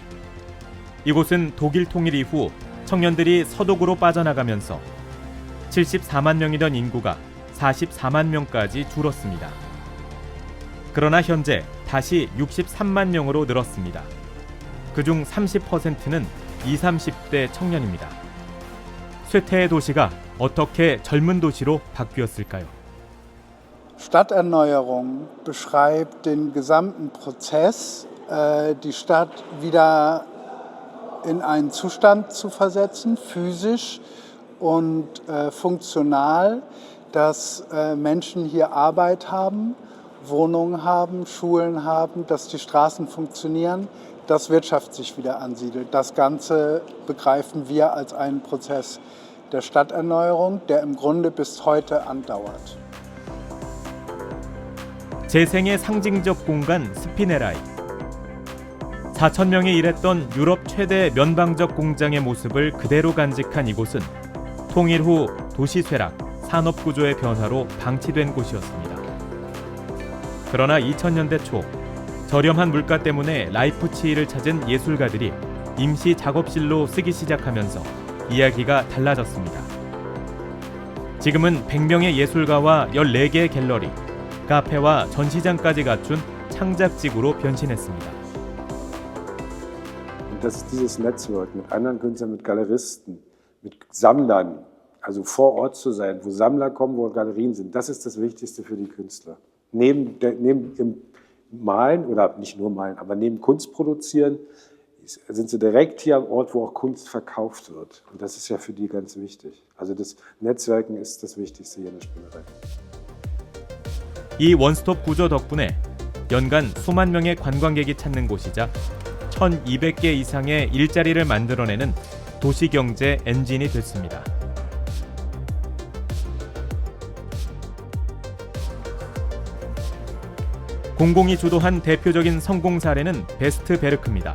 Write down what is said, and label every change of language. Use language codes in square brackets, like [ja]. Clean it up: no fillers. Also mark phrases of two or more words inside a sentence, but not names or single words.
[ko] 이곳은 독일 통일 이후 청년들이 서독으로 빠져나가면서 74만 명이던 인구가 44만 명까지 줄었습니다. 그러나 현재 다시 63만 명으로 늘었습니다. 그중 30%는 20, 30대 청년입니다. 쇠퇴의 도시가 어떻게 젊은 도시로 바뀌었을까요? [de] Stadterneuerung beschreibt den gesamten Prozess, die Stadt wieder in einen Zustand zu versetzen, physisch und funktional, dass Menschen hier Arbeit haben, Wohnungen haben, Schulen haben, dass die Straßen funktionieren, dass Wirtschaft sich wieder ansiedelt. Das Ganze begreifen wir als einen Prozess der Stadterneuerung, der im Grunde bis heute andauert. [ko] 재생의 상징적 공간 스피네라이. 4,000명이 일했던 유럽 최대 면방적 공장의 모습을 그대로 간직한 이곳은 통일 후 도시 쇠락, 산업 구조의 변화로 방치된 곳이었습니다. 그러나 2000년대 초 저렴한 물가 때문에 라이프치히를 찾은 예술가들이 임시 작업실로 쓰기 시작하면서 이야기가 달라졌습니다. 지금은 100명의 예술가와 14개의 갤러리, 카페와 전시장까지 갖춘 창작지구로 변신했습니다. [de] Und das ist dieses Netzwerk mit anderen Künstlern, mit Galeristen, mit Sammlern, also vor Ort zu sein, wo Sammler kommen, wo Galerien sind. Das ist das Wichtigste für die Künstler. Neben dem Malen, oder nicht nur Malen, aber neben Kunst produzieren, sind sie direkt hier am Ort, wo auch Kunst verkauft wird. Und das ist ja für die ganz wichtig. Also das Netzwerken ist das Wichtigste hier in der Spielerei. [ko] 이 원스톱 구조 덕분에 연간 수만 명의 관광객이 찾는 곳이자 1,200개 이상의 일자리를 만들어내는 도시경제 엔진이 됐습니다. 공공이 주도한 대표적인 성공 사례는 베스트베르크입니다.